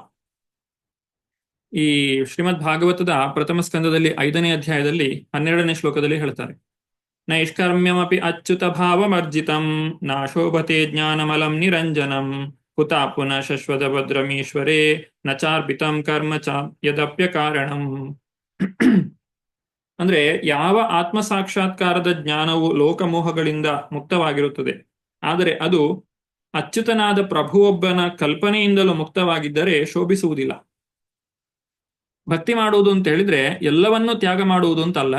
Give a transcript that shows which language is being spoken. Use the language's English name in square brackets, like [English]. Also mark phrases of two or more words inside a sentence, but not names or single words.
[Kannada] ಈ ಶ್ರೀಮದ್ ಭಾಗವತದ ಪ್ರಥಮ ಸ್ಕಂದದಲ್ಲಿ 5ನೇ ಅಧ್ಯಾಯದಲ್ಲಿ 12ನೇ ಶ್ಲೋಕದಲ್ಲಿ ಹೇಳ್ತಾರೆ, [Sanskrit] ನೈಷ್ಕರ್ಮ್ಯಮಪಿ ಅಚ್ಯುತ ಭಾವಮರ್ಜಿತಂ ನಾಶೋಭತೆ ಜ್ಞಾನಮಲಂ ನಿರಂಜನಂ ಕುತಾ ಪುನಃ ಶಶ್ವತ ಭದ್ರಮೀಶ್ವರೇ ನಚಾರ್ಪಿತಂ ಕರ್ಮ ಚ ಯದಪ್ಯ ಕಾರಣಂ. [Kannada] ಅಂದ್ರೆ ಯಾವ ಆತ್ಮ ಸಾಕ್ಷಾತ್ಕಾರದ ಜ್ಞಾನವು ಲೋಕಮೋಹಗಳಿಂದ ಮುಕ್ತವಾಗಿರುತ್ತದೆ, ಆದರೆ ಅದು ಅಚ್ಯುತನಾದ ಪ್ರಭುವೊಬ್ಬನ ಕಲ್ಪನೆಯಿಂದಲೂ ಮುಕ್ತವಾಗಿದ್ದರೆ ಶೋಭಿಸುವುದಿಲ್ಲ. ಭಕ್ತಿ ಮಾಡುವುದು ಅಂತ ಹೇಳಿದ್ರೆ ಎಲ್ಲವನ್ನೂ ತ್ಯಾಗ ಮಾಡುವುದು ಅಂತಲ್ಲ.